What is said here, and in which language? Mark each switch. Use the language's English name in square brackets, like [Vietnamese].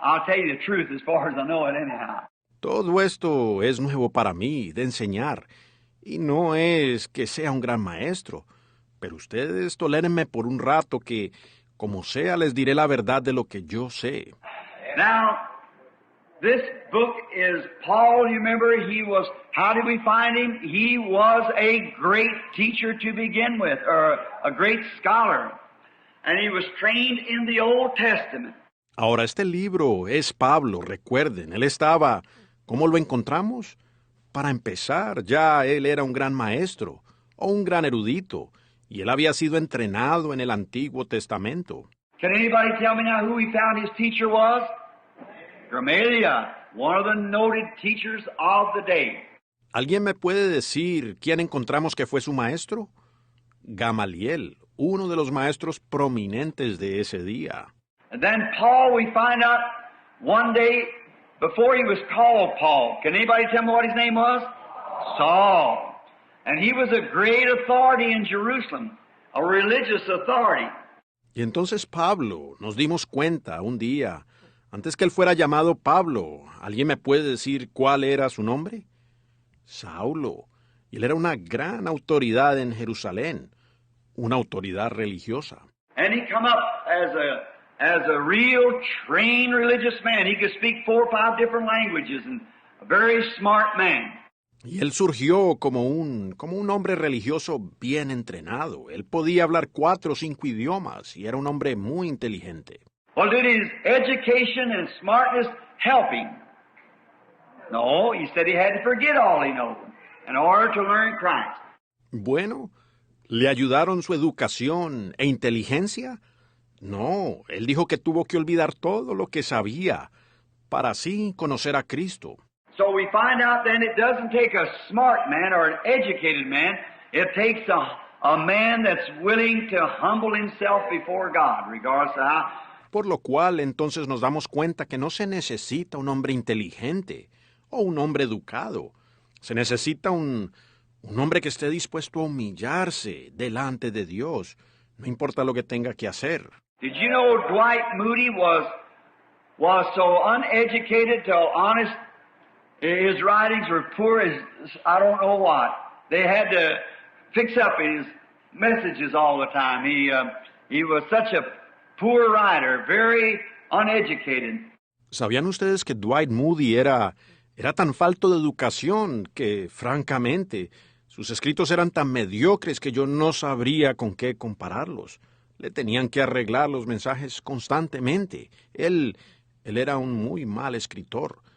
[English] I'll tell you the truth as far as I know it anyhow. [Spanish] Todo esto es nuevo para mí, de enseñar, y no es que sea un gran maestro, pero ustedes tolérenme por un rato que, como sea, les diré la verdad de lo que yo sé. [English] Now, this book is Paul, you remember, how did we find him? He was a great teacher to begin with, or a great scholar, and he was trained in the Old Testament. [Spanish] Ahora, este libro es Pablo, recuerden, él estaba... ¿Cómo lo encontramos? Para empezar, ya él era un gran maestro, o un gran erudito, y él había sido entrenado en el Antiguo Testamento. [English] Can anybody tell me now who he found his teacher was? Gamaliel, one of the noted teachers of the day. [Spanish] ¿Alguien me puede decir quién encontramos que fue su maestro? Gamaliel, uno de los maestros prominentes de ese día. [English] And then Paul, we find out one day, before he was called Paul, can anybody tell me what his name was? Saul. And he was a great authority in Jerusalem, a religious authority. [Spanish] Y entonces Pablo, nos dimos cuenta un día, antes que él fuera llamado Pablo, ¿alguien me puede decir cuál era su nombre? Saulo. Y él era una gran autoridad en Jerusalén, una autoridad religiosa. [English] And he come up as a real trained religious man. He could speak 4 or 5 different languages, and a very smart man. [Spanish] Y él surgió como un hombre religioso bien entrenado. Él podía hablar 4 o 5 idiomas y era un hombre muy inteligente. [English] Well, did his education and smartness help him? No, he said he had to forget all he knows in order to learn Christ. [Spanish] Bueno, ¿le ayudaron su educación e inteligencia? No, él dijo que tuvo que olvidar todo lo que sabía para así conocer a Cristo. [English] So we find out then it doesn't take a smart man or an educated man. It takes a man that's willing to humble himself before God, regardless of how. [Spanish] Por lo cual entonces nos damos cuenta que no se necesita un hombre inteligente o un hombre educado. Se necesita un hombre que esté dispuesto a humillarse delante de Dios, no importa lo que tenga que hacer. [English] Did you know Dwight Moody was so uneducated till honest? His writings were poor as I don't know what. They had to fix up his messages all the time. He was such a poor writer, very uneducated. [Spanish] ¿Sabían ustedes que Dwight Moody era tan falto de educación que, francamente, sus escritos eran tan mediocres que yo no sabría con qué compararlos? Le tenían que arreglar los mensajes constantemente. Él era un muy mal escritor.